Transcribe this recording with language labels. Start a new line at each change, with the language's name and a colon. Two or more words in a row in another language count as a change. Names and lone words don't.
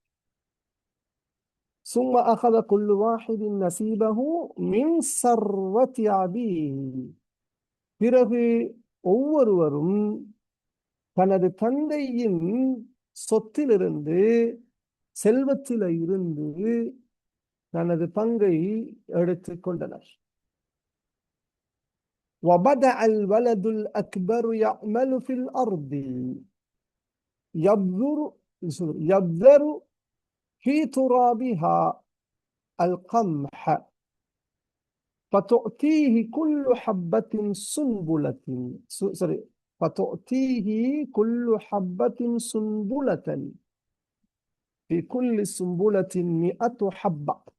Arabic: ثم أخذ كل واحد نصيبه من ثروة أبيه,
Tamil: பிறகு ஒவ்வொருவரும் தனது தந்தையின் சொத்திலிருந்து, செல்வத்தில இருந்து தனது பங்கை எடுத்துக் கொண்டனர்.
Arabic: وبدأ الولد الأكبر يعمل في الأرض يبذر في ترابها القمح فتؤتيه كل حبة سنبلة فتؤتيه كل حبة سنبلة في كل سنبلة 100 حبة.